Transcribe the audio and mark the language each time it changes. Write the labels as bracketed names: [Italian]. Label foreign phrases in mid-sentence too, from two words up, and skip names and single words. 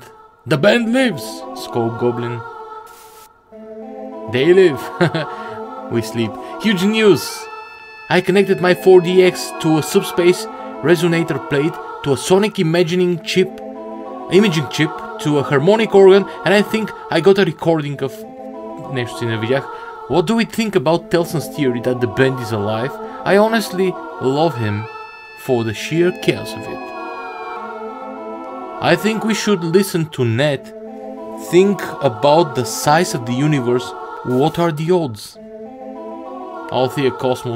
[English] The band lives! Scope Goblin. They live. We sleep. Huge news! I connected my 4DX to a subspace resonator plate, to a sonic imaging chip, to a harmonic organ, and I think I got a recording of... [Bulgarian] Нещо си не видях. [English] What do we think about Telson's theory that the band is alive? I honestly love him for the sheer chaos of it. I think we should listen to Ned. Think about the size of the universe. What are the odds? Althea Cosmos.